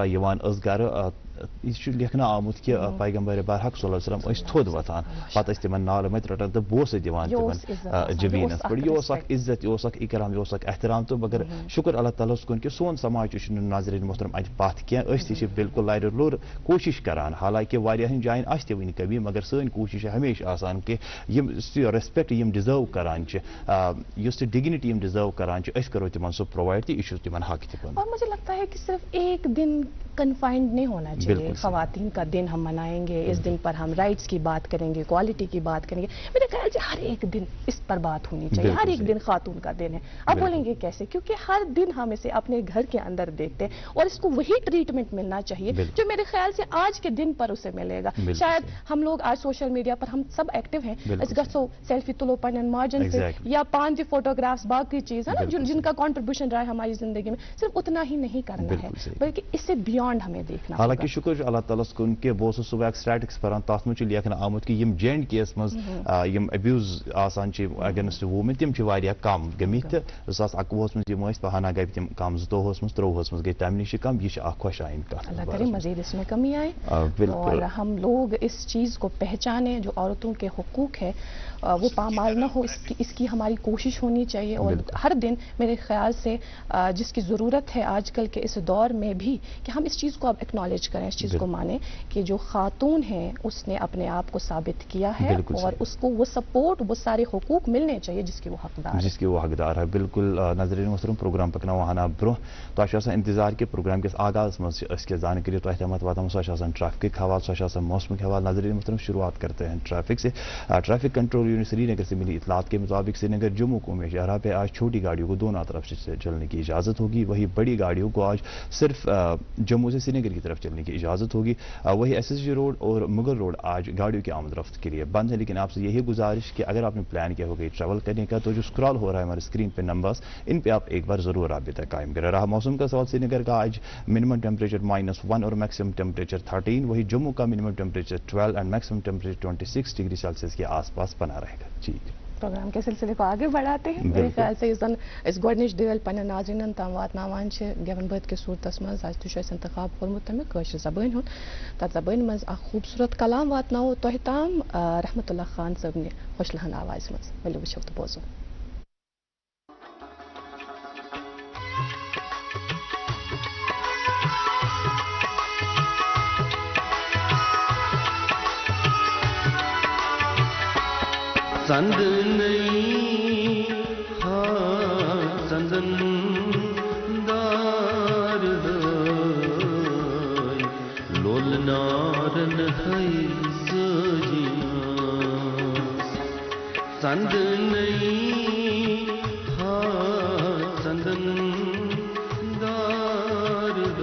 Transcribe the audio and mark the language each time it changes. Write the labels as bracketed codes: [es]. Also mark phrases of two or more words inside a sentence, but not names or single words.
[ks] یِوان ٲس گرٕ یہ چھُ لیکھنہٕ آمُت کہِ پیغمبر برحق صلی اللہ علیہ وسلم ٲسۍ تھوٚد وۄتھان پتہٕ ٲسۍ تِمن نالہٕ مٔتۍ رٹان تہٕ بوسہٕ دِوان تِمن جبیٖنس پٮ۪ٹھ یہِ اوس اکھ عزت یہِ اوس اکھ اِکرام یہِ اوس اکھ احترام تہٕ مگر شُکر اللہ تعالیٰ ہس کُن کہِ سون سماج تہِ چھُنہٕ ناظریٖن محترم اتہِ پتھ کینٛہہ أسۍ تہِ چھِ بالکل لارِ لوٚر کوٗشش کران حالانکہِ واریاہن جاین آسہِ تہِ وٕنہِ کمی مگر سٲنۍ کوٗشش چھِ ہمیشہِ آسان کہِ یِم ریسپیکٹ یِم ڈِزٲرو کران چھِ یُس تہِ ڈِگنِٹی یِم ڈِزٲرو کران چھِ أسۍ کرو تِمن سُہ پرووایڈ تہٕ یہِ چھُ تِمن حق تہِ پنُن. [ur] اور مجھے لگتا ہے کہ صرف ایک دن کنفائنڈ نہیں ہونا چاہیے خواتین کا دن ہم منائیں گے اس دن پر ہم رائٹس کی بات کریں گے کوالٹی کی بات کریں گے میرے خیال سے ہر ایک دن اس پر بات ہونی چاہیے ہر ایک دن خاتون کا دن ہے آپ بولیں گے کیسے کیونکہ ہر دن ہم اسے اپنے گھر کے اندر دیکھتے ہیں اور اس کو وہی ٹریٹمنٹ ملنا چاہیے جو میرے خیال سے آج کے دن پر اسے ملے گا شاید ہم لوگ آج [en] social media [ur] پر ہم سب ایکٹیو ہیں اس [ks] گژھو سیلفی تلو پنن ماجن [ur] سے یا پان تہ فوٹوگرافس باقی چیز ہے نا جن کا کنٹریبیوشن رہا ہے ہماری زندگی میں صرف اتنا ہی نہیں کرنا ہے بلکہ اس سے بیانڈ ہمیں دیکھنا ہے. [ks] حالانکہ شکر اللہ تعالیٰ کن کہ بہٕ اوسُس صبح سٹیٹکس پران تتھ منٛز چھُ لیکھنہٕ آمُت کہ یم جے اینڈ کے یس منٛز یم ابیوز آسان چھِ [en] against women [ks] تِم چھِ واریاہ کم گٔمٕتۍ تہٕ 2021 منٛز یِم ٲسۍ پہانہ گٔے تِم کم 2022 منٛز 23 منٛز گٔے تمہِ نِش کم یہ چھِ اکھ خۄشایِن کتھ. [ur] اللہ کرے مزید اس میں کمی آئے اور ہم لوگ اس چیز کو پہچانے جو عورتوں کے حقوق ہے وہ پامال نہ ہو اس کی ہماری کوشش ہونی چاہیے اور ہر دن میرے خیال سے جس کی ضرورت ہے آج کل کے اس دور میں بھی کہ ہم اس چیز کو اب ایکنالج کریں اس چیز کو مانیں کہ جو خاتون ہے اس نے اپنے آپ کو ثابت کیا ہے اور اس کو وہ سپورٹ وہ سارے حقوق ملنے چاہیے جس کی وہ حقدار ہے. [ks] بالکل ناظرین محترم پروگرام پکناو ہنا برونٛہہ تۄہہِ چھُ آسان انتظار کہ پروگرام کس آغاز منٛز أسۍ کینٛہہ زانکٲری تۄہہِ تامَتھ واتناوو سۄ چھِ آسان ٹریفکٕکۍ حوالہٕ سۄ چھِ آسان موسمٕکۍ حوالہٕ. [ur] ناظرین محترم شروعات کرتے ہیں ٹریفک سے. ٹریفک کنٹرول یونٹ سری نگر سے ملی اطلاعات کے مطابق سری نگر جموں کو میں شاہراہ پہ آج چھوٹی گاڑیوں کو دونوں طرف سے چلنے کی اجازت ہوگی وہی بڑی گاڑیوں کو آج صرف جموں سے سری نگر کی طرف چلنے کی اجازت ہوگی. وہی ایس ایس جی روڈ اور مغل روڈ آج گاڑیوں کی آمد رفت کے لیے بند ہے. لیکن آپ سے یہی گزارش کہ اگر آپ نے پلان کیا ہوگا ٹریول کرنے کا تو جو اسکرال ہو رہا ہے ہمارے اسکرین پہ نمبرز ان پہ آپ ایک بار ضرور رابطہ قائم کریں. رہا موسم کا سوال سری نگر کا آج [en] minimum temperature [ur] -1 اور [en] maximum temperature [ur] 13. وہی جموں کا [en] minimum temperature [ur] 12 [en] and maximum temperature [ur] 26 [en] degree Celsius [ur] کے آس پاس بنا رہے گا. جی پروگرام کے سلسلے کو آگے بڑھاتے ہیں. میرے خیال سے [ks] اس گۄڈنِچ دِویل پنٛنٮ۪ن ناظریٖنن تام واتناوان چھِ گٮ۪وَن بٲتھ کِس صوٗرتس منٛز آز تہِ چھُ اَسہِ اِنتخاب کوٚرمُت تَمیُک کٲشِر زبٲنۍ ہُنٛد تَتھ زبٲنۍ منٛز اکھ خوٗبصوٗرت کلام واتناوو تۄہہِ تام رحمت اللہ خان صٲبنہِ ہوشلہن آوازِ منٛز. ؤلِو وٕچھو تہٕ بوزو. سند نہیں سندن دار لول نارن ہے سجیاں سند نہیں سندن دار